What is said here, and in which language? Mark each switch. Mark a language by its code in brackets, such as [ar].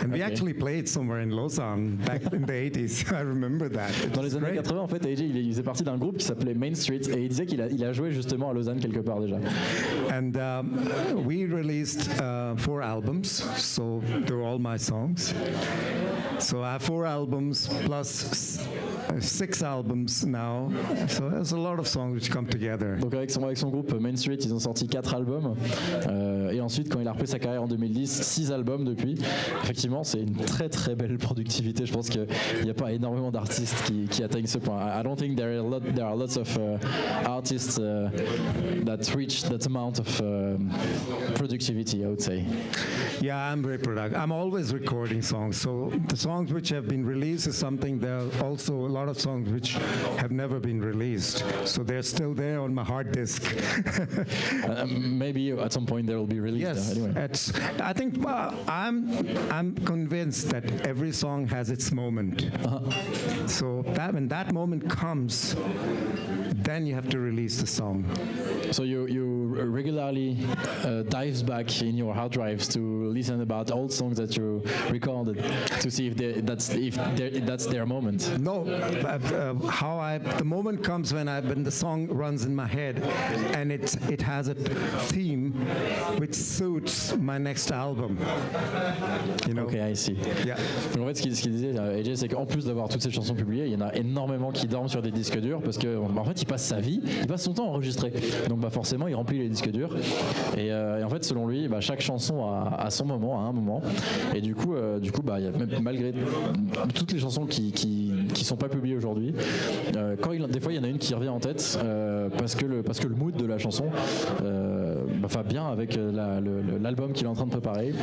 [en] And we actually played somewhere in Lausanne back in the 80s. I remember that. [fr] Dans les années 80, en fait, AJ, il faisait partie d'un groupe qui s'appelait Main Street et il disait qu'il a joué justement à Lausanne quelque part déjà. [en] And we released 4 albums, so they're all my songs. So I have 4 albums plus 6 albums now. So there's a lot of songs which come together. [fr] Donc avec son groupe Main Street, ils ont sorti 4 albums. Et ensuite, quand il a repris sa carrière en 2010, 6 albums depuis. Effectivement, c'est une très très belle productivité. Je pense qu'il n'y a pas énormément d'artistes qui atteignent ce point. [en] I don't think there are a lot there are lots of artists that reach that amount of productivity, I would say. Yeah, I'm very productive. I'm always recording songs. So the songs which have been released is something. There are also a lot of songs which have never been released. So they're still there on my hard disk. Maybe at some point they will be released. Yes, anyway. I think I'm convinced that every song has its moment. So that when that moment comes, then you have to release the song. So you regularly dives back in your hard drives to listen about old songs that you recorded to see if that's their moment. No, the moment comes when the song runs in my head, and it has a theme which suits my next album. You know? Ok, I see. Yeah. [fr] Donc en fait, ce qu'il disait, AJ, c'est qu'en plus d'avoir toutes ces chansons publiées, il y en a énormément qui dorment sur des disques durs parce que en fait, il passe sa vie, il passe son temps à enregistrer. Donc forcément, il remplit les disques durs. Et en fait, selon lui, chaque chanson a son moment, à un moment. Et du coup, il y a même, malgré toutes les chansons qui sont pas publiées aujourd'hui, des fois, il y en a une qui revient en tête parce que le mood de la chanson va bien avec l'album qu'il est en train de préparer.